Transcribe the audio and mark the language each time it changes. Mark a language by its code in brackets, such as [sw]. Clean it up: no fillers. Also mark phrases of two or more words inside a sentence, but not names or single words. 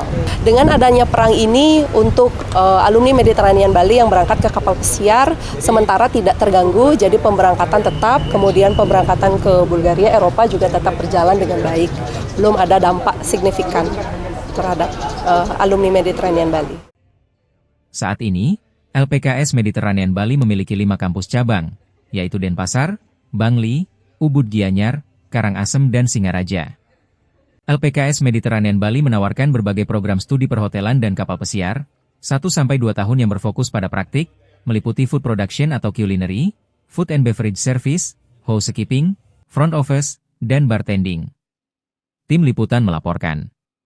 [id] Dengan adanya perang ini, untuk alumni Mediterranean Bali yang berangkat ke kapal pesiar sementara tidak terganggu, jadi pemberangkatan tetap, kemudian pemberangkatan ke Bulgaria, Eropa juga tetap berjalan dengan baik. Belum ada dampak signifikan terhadap alumni Mediterranean Bali. Saat ini, LPKS Mediterranean Bali memiliki 5 kampus cabang, yaitu Denpasar, Bangli, Ubud Gianyar, Karangasem, dan Singaraja. LPKS Mediterranean Bali menawarkan berbagai program studi perhotelan dan kapal pesiar, 1-2 tahun yang berfokus pada praktik, meliputi [en] food production [id] atau culinary, [en] food and beverage service, [id] housekeeping, [en] front office, [id] dan bartending. Tim Liputan melaporkan.